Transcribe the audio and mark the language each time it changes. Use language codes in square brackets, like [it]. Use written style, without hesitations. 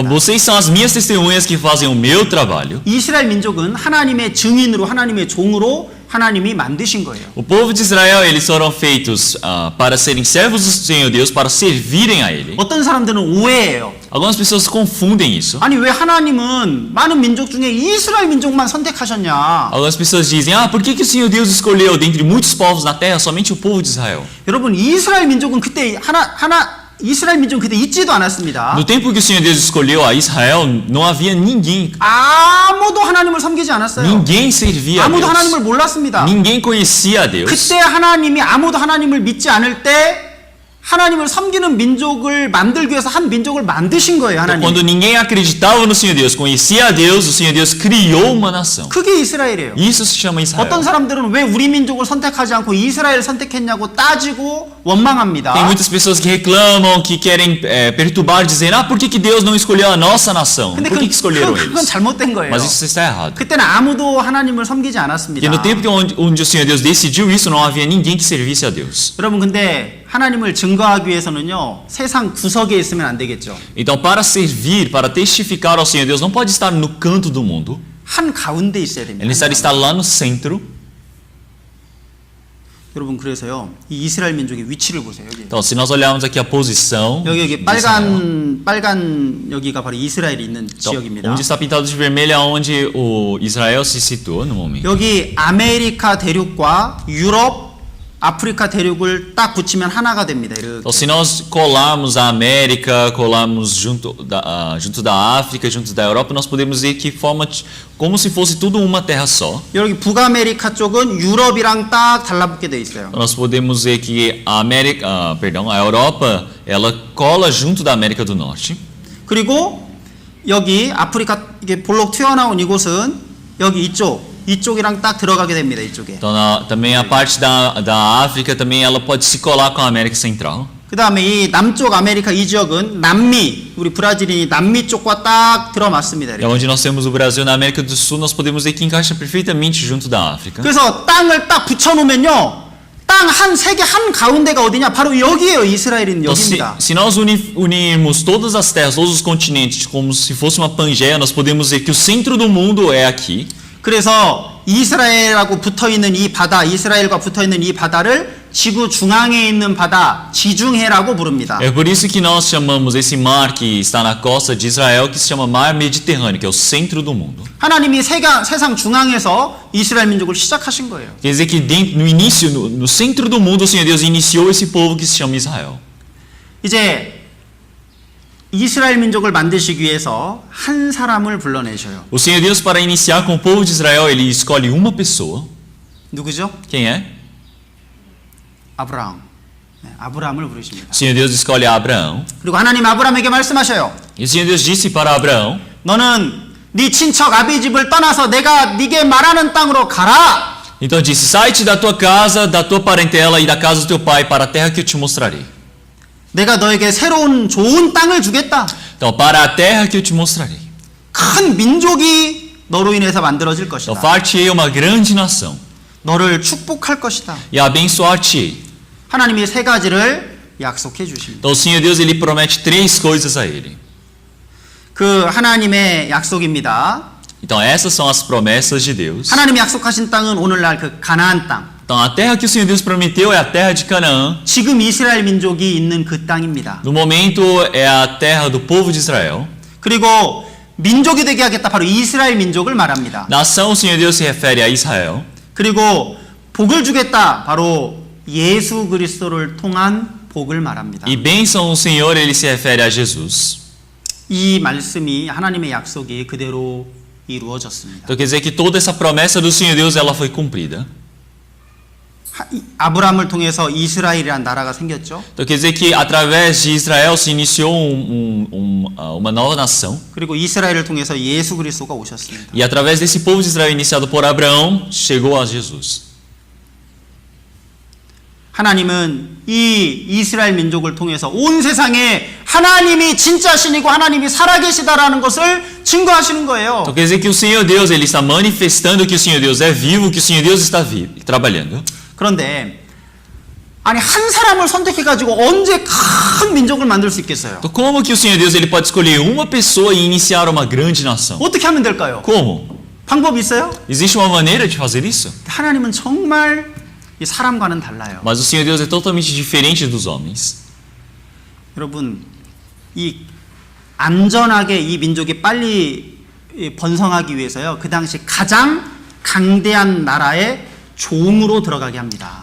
[pt] Então vocês são as minhas testemunhas que fazem o meu trabalho. [ko] 이스라엘 민족은 하나님의 증인으로 하나님의 종으로 하나님이 만드신 거예요. [pt] O povo de Israel eles foram feitos para serem servos do Senhor Deus, para servirem a Ele. [ko] 어떤 사람들은 오해해요. [pt] Algumas pessoas confundem isso. [ko] 아니 왜 하나님은 많은 민족 중에 이스라엘 민족만 선택하셨냐? [pt] Algumas pessoas dizem, por que o Senhor Deus escolheu dentre muitos povos na terra somente o povo de Israel? [ko] 여러분 이스라엘 민족은 그때 이스라엘 민족은 그때 있지도 않았습니다. [pt] No tempo que o Senhor Deus escolheu a Israel, não havia ninguém. [ko] 아무도 하나님을 섬기지 않았어요. [pt] Ninguém servia a [ko] 아무도 [pt] Deus. [ko] 하나님을 몰랐습니다. [pt] Ninguém conhecia a Deus. [ko] 그때 하나님이 아무도 하나님을 믿지 않을 때 하나님을 섬기는 민족을 만들기 위해서 한 민족을 만드신 거예요, 하나님. [pt] Quando ninguém acreditava no Senhor Deus, conhecia a Deus, o Senhor Deus criou uma nação. [ko] 그게 이스라엘이에요. [pt] Isso se chama Israel. [ko] 어떤 사람들은 왜 우리 민족을 선택하지 않고 이스라엘을 선택했냐고 따지고 원망합니다. [pt] Tem muitas pessoas que reclamam, que querem perturbar, dizendo, por que Deus não escolheu a nossa nação? [ko] 근데 [pt] Por que escolheram [ko] 그건 [pt] eles? [ko] 잘못된 거예요. [pt] Mas isso está errado. [ko] 그때는 아무도 하나님을 섬기지 않았습니다. [pt] Porque no tempo onde o Senhor Deus decidiu isso, não havia ninguém que servisse a Deus. [ko] 여러분 근데 하나님을 증거하기 위해서는요 세상 구석에 있으면 안 되겠죠. [pt] Então, para servir, para testificar ao Senhor Deus, não pode estar no canto do mundo. [ko] 한 가운데 있어야 됩니다. [pt] É necessário estar lá no centro. [ko] 여러분 그래서요 이 이스라엘 민족의 위치를 보세요. 여기 [pt] Então, se nós olharmos aqui a posição [ko] 여기 [pt] de Israel, [ko] 빨간 여기가 바로 이스라엘이 있는 [pt] então, [ko] 지역입니다. [pt] onde está pintado de vermelho é onde o Israel se situa no momento. [ko] 여기 아메리카 대륙과 유럽, 아프리카 대륙을 딱 붙이면 하나가 됩니다. 이렇게. [pt] Então, se nós colarmos a América, colarmos junto da África, junto da Europa, nós podemos dizer que forma como se fosse tudo uma terra só. [ko] 여기 북아메리카 쪽은 유럽이랑 딱 달라붙게 돼 있어요. [pt] Nós podemos dizer que a Europa, ela cola junto da América do Norte. [ko] 그리고 여기 아프리카 이게 볼록 튀어나온 이곳은 여기 이쪽이랑 딱 들어가게 됩니다. 이쪽에. [pt] Então, também a parte da África também ela pode se colar com a América Central. [ko] 그 다음에 이 남쪽 아메리카 이 지역은 남미, 우리 브라질이 남미 쪽과 딱 들어맞습니다. [pt] É [ko] 이렇게. [pt] onde nós temos o Brasil, na América do Sul, nós podemos dizer que encaixa perfeitamente junto da África. [ko] 그래서 땅을 딱 붙여놓으면요, 땅 한 세계 한 가운데가 어디냐? 바로 여기에요. 이스라엘은 [pt] Então, [ko] 여기입니다. [pt] se nós unirmos todas as terras, todos os continentes, como se fosse uma Pangeia, nós podemos dizer que o centro do mundo é aqui. [ko] 그래서 이스라엘하고 붙어있는 이 바다, 이스라엘과 붙어있는 이 바다를 지구 중앙에 있는 바다, 지중해라고 부릅니다. [pt] É por isso que nós chamamos esse mar que está na costa de Israel, que se chama Mar Mediterrâneo, que é o centro do mundo. [ko] 하나님이 세상 중앙에서 이스라엘 민족을 시작하신 거예요. [pt] Quer dizer que no início, no centro do mundo, o Senhor Deus iniciou esse povo que se chama Israel. [ko] 이제 이스라엘 민족을 만드시기 위해서 한 사람을 불러내셔요. [pt] O Senhor Deus, para iniciar com o povo de Israel, ele escolhe uma pessoa. [ko] 누구죠? [pt] Quem é? [ko] 아브라함. 아브라함을 부르십니다. [pt] O Senhor Deus escolhe Abraão. [ko] 그리고 하나님 아브라함에게 말씀하셔요. [pt] E o Senhor Deus disse para Abraão: [ko] 너는 네 친척 아비 집을 떠나서 내가 네게 말하는 땅으로 가라. [pt] Então disse: sai-te da tua casa, da tua parentela e da casa do teu pai para a terra que eu te mostrarei. [ko] 내가 너에게 새로운 좋은 땅을 주겠다. [pt] Então, para a terra que eu te mostrarei. [ko] 큰 민족이 너로 인해서 만들어질 것이다. [pt] Então, far-te-ei uma grande nação [ko] 너를 축복할 것이다. [pt] e abençoar-te-ei. [ko] 하나님이 세 가지를 약속해 주십니다. [pt] Então, o Senhor Deus ele promete três coisas a ele. [ko] 그 하나님의 약속입니다. [pt] Então, essas são as promessas de Deus. [ko] 하나님이 약속하신 땅은 오늘날 그 가나안 땅. [pt] Então, a terra que o Senhor Deus prometeu é a terra de Canaã. [ko] 지금 이스라엘 민족이 있는 그 땅입니다. [pt] No momento, é a terra do povo de Israel. [ko] 그리고 민족이 되게 하겠다. 바로 이스라엘 민족을 말합니다. [pt] Nação, o Senhor Deus se refere a Israel. [ko] 그리고 복을 주겠다. 바로 예수 그리스도를 통한 복을 말합니다. [pt] E bênção, o Senhor, ele se refere a Jesus. [ko] 이 말씀이 하나님의 약속이 그대로 이루어졌습니다. [pt] Então, quer dizer que toda essa promessa do Senhor Deus, ela foi cumprida. [ko] 아브라함을 통해서 이스라엘이라는 나라가 생겼죠. [pt] Então, quer dizer que através de Israel se iniciou uma nova nação. [ko] 그리고 이스라엘을 통해서 예수 그리스도가 오셨습니다. [pt] E através desse povo de Israel iniciado por Abraão, chegou a Jesus. [ko] 하나님은 이 이스라엘 민족을 통해서 온 세상에 하나님이 진짜 신이고 하나님이 살아계시다라는 것을 증거하시는 거예요. [pt] Então quer dizer que o Senhor Deus ele está manifestando que o Senhor Deus é vivo, que o Senhor Deus está vivo, trabalhando. [ko] 그런데 아니 한 사람을 선택해 가지고 언제 큰 민족을 만들 수 있겠어요? [pt] Então como que o Senhor Deus ele pode escolher uma pessoa e iniciar uma grande nação? [ko] 어떻게 하면 될까요? [pt] Como? [ko] 방법이 있어요? [pt] Existe uma maneira de fazer isso? [ko] 하나님은 정말 이 사람과는 달라요. [pt] Mas o Senhor Deus é totalmente diferente dos homens. [ko] 여러분 이 안전하게 이 민족이 빨리 번성하기 위해서요. 그 당시 가장 강대한 나라의 종으로 들어가게 합니다.